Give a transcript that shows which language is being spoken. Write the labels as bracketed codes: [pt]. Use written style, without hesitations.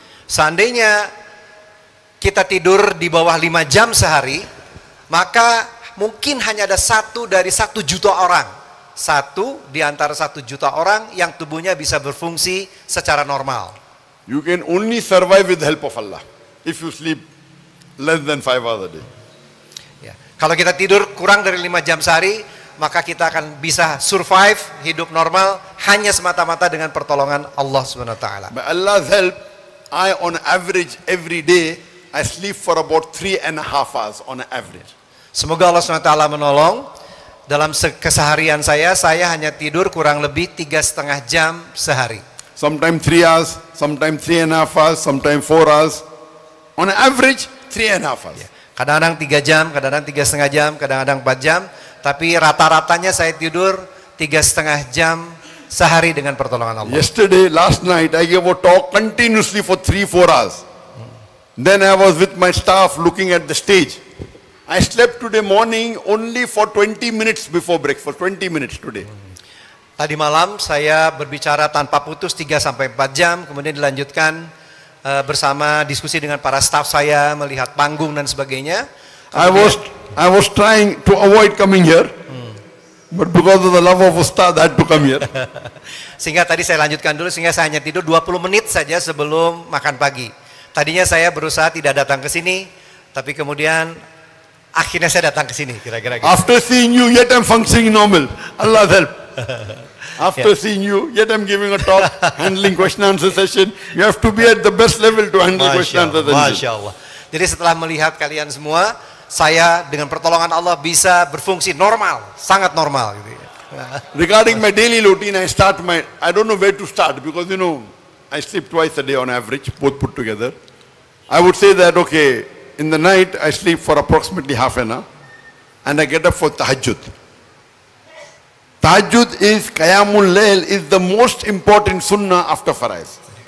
[id] Seandainya kita tidur di bawah 5 jam sehari, maka mungkin hanya ada 1 dari 1 juta orang. 1 di antara 1 juta orang yang tubuhnya bisa berfungsi secara normal. [en] You can only survive with the help of Allah if you sleep less than 5 hours a day. [id] Ya. Kalau kita tidur kurang dari 5 jam sehari, maka kita akan bisa survive hidup normal hanya semata-mata dengan pertolongan Allah Subhanahu wa taala. [en] By Allah's help, I on average every day I sleep for about 3.5 hours on average. [id] Semoga Allah Subhanahu wa taala menolong. Dalam keseharian saya hanya tidur kurang lebih 3,5 jam sehari. [en] Sometimes 3 hours, sometimes 3.5 hours, sometimes 4 hours. On average, 3.5 hours. [id] Kadang-kadang 3 jam, kadang-kadang 3,5 jam, kadang-kadang 4 jam. Tapi rata-ratanya saya tidur 3,5 jam sehari dengan pertolongan Allah. [en] Yesterday, last night, I gave a talk continuously for 3-4 hours. Then I was with my staff looking at the stage. I slept today morning only for 20 minutes before breakfast, 20 minutes today. [id] Tadi malam saya berbicara tanpa putus 3-4 jam, kemudian dilanjutkan bersama diskusi dengan para staf saya, melihat panggung dan sebagainya. [en] I was trying to avoid coming here, but because of the love of Ustad, I had to come here. [id] Sehingga tadi saya lanjutkan dulu, sehingga saya hanya tidur 20 menit saja sebelum makan pagi. Tadinya saya berusaha tidak datang ke sini, tapi kemudian Akhirnya saya datang ke sini, kira-kira gitu. [en] After seeing you, yet I'm functioning normal. Allah's help. After seeing you, yet I'm giving a talk, handling question answer session. You have to be at the best level to handle question answer session. [id] Masya Allah. Jadi setelah melihat kalian semua, saya dengan pertolongan Allah bisa berfungsi normal, sangat normal gitu ya. [en] Regarding my daily routine, I don't know where to start because I sleep twice a day on average, both put together. I would say that, okay, in the night I sleep for approximately half an hour and I get up for tahajjud. Tahajjud is, Qiyamul Layl is the most important sunnah after Faraiz.